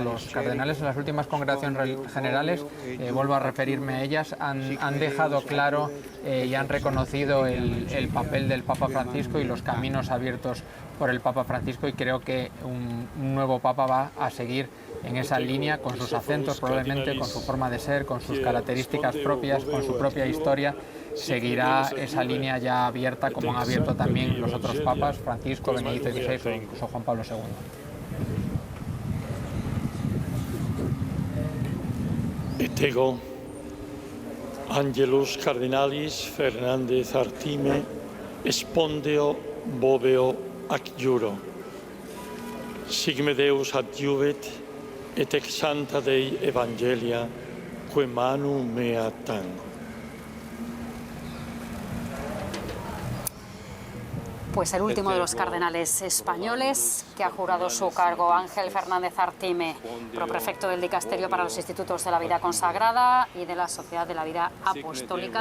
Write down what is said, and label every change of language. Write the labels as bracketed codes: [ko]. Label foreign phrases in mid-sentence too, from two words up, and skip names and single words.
[es] Los cardenales en las últimas congregaciones generales, vuelvo a referirme a ellas, han dejado claro y han reconocido el papel del Papa Francisco y los caminos abiertos por el Papa Francisco, y creo que un nuevo Papa va a seguir en esa línea, con sus acentos probablemente, con su forma de ser, con sus características propias, con su propia historia. Seguirá esa línea ya abierta, como han abierto también los otros papas, Francisco, Benedicto XVI o incluso Juan Pablo II. [la] Et ego, Angelus Cardinalis Fernández Artime, espondeo boveo ac juro. Sigme Deus adjuvet, et ex santa Dei Evangelia, que manu mea tango. [es] Pues el último de los cardenales españoles que ha jurado su cargo, Ángel Fernández Artime, proprefecto del Dicasterio para los Institutos de la Vida Consagrada y de la Sociedad de la Vida Apostólica.